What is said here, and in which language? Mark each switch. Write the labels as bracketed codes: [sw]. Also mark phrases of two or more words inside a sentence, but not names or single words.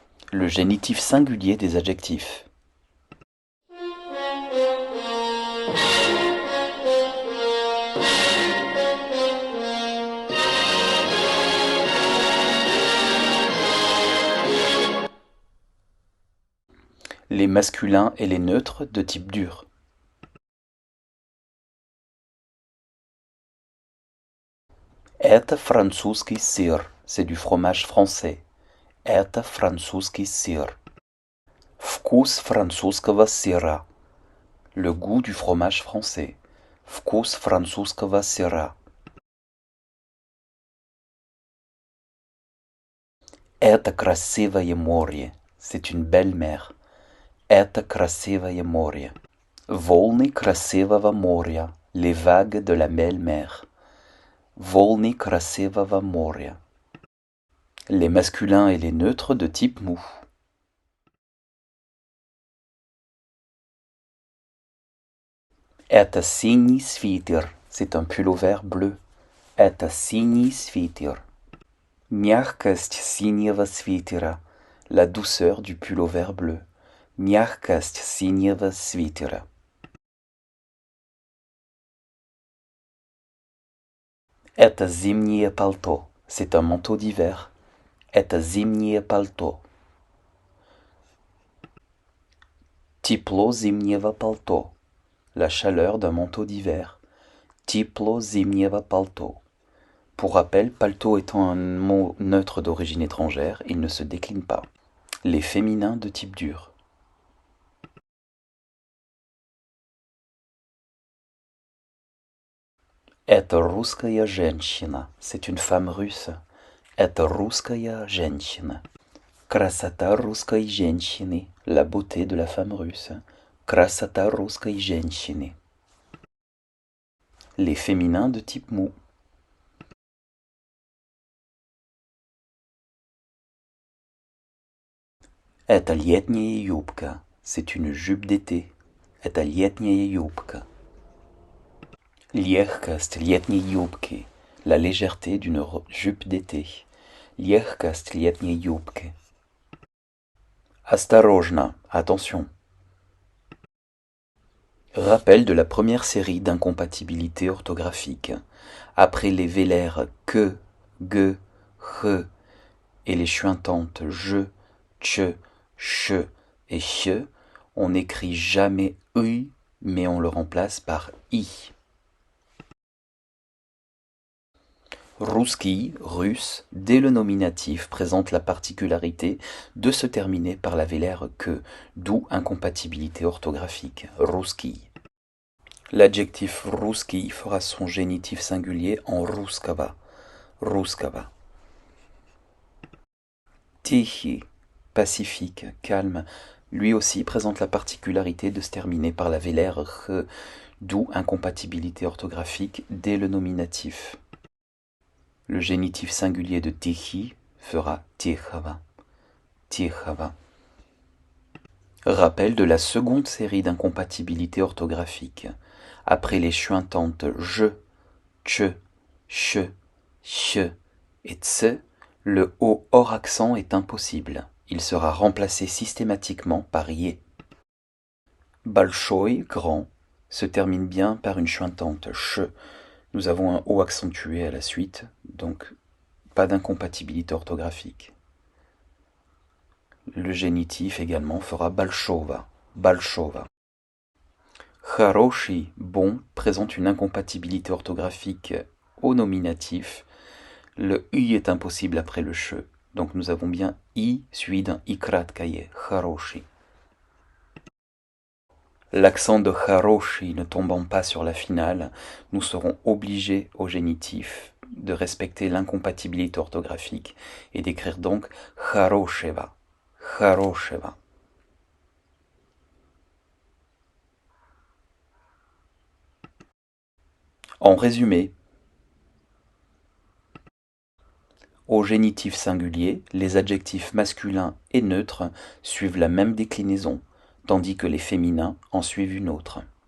[fr] Le génitif singulier des adjectifs. Les masculins et les neutres de type dur. [ru] Это французский сыр, [fr] c'est du fromage français. [ru] Это французский сыр. Вкус французского сыра, [fr] le goût du fromage français. [ru] Вкус французского сыра. Это красивое море, [fr] c'est une belle mer. [ru] Это красивое море. Волны красивого моря, [fr] les vagues de la belle mer. [ru] Волны красивого моря. [fr] Les masculins et les neutres de type mou. [ru] Это синий свитер, [fr] c'est un pullover bleu. [ru] Это синий свитер. Мягкость синего свитера, [fr] la douceur du pullover bleu. [ru] Мягкость синего свитера. Это зимнее пальто, [fr] c'est un manteau d'hiver. [ru] Это зимнее пальто. Тепло зимнего пальто, [fr] la chaleur d'un manteau d'hiver. [ru] Тепло зимнего пальто. [fr] Pour rappel, paletot étant un mot neutre d'origine étrangère, il ne se décline pas. Les féminins de type dur. [ru] Это русская женщина, [fr] c'est une femme russe. [ru] Это русская женщина. Красота русской женщины, [fr] la beauté de la femme russe. [ru] Красота русской женщины. [fr] Les féminins de type mou. [ru] Это летняя юбка, [fr] c'est une jupe d'été. [ru] Это летняя юбка. Легкость летней юбки, [fr] la légèreté d'une jupe d'été. [ru] Легкость летней юбки. Осторожно, [fr] attention. Rappel de la première série d'incompatibilités orthographiques. Après les vélaires que, ge, he et les chuintantes je, tche, che et che, on n'écrit jamais ui, mais on le remplace par i. Русский, russe, dès le nominatif présente la particularité de se terminer par la vélaire que, d'où incompatibilité orthographique. Русский. L'adjectif русский fera son génitif singulier en русского. [ru] Русского. Тихий, [fr] pacifique, calme, lui aussi présente la particularité de se terminer par la vélaire ch, d'où incompatibilité orthographique dès le nominatif. Le génitif singulier de тихий fera тихого. [ru] Тихого. [fr] Rappel de la seconde série d'incompatibilités orthographiques. Après les chuintantes je, tche, che, che et tse, le O hors accent est impossible. Il sera remplacé systématiquement par yé. Большой, grand, se termine bien par une chuintante che. Nous avons un O accentué à la suite, donc pas d'incompatibilité orthographique. Le génitif également fera [ru] большого, большого. Хороший, [fr] bon, présente une incompatibilité orthographique au nominatif. Le i est impossible après le che, donc nous avons bien i suivi d'un i краткое, хороший. L'accent de хороший ne tombant pas sur la finale, nous serons obligés au génitif de respecter l'incompatibilité orthographique et d'écrire donc [ru] хорошего, хорошего. [fr] En résumé, au génitif singulier, les adjectifs masculins et neutres suivent la même déclinaison, tandis que les féminins en suivent une autre.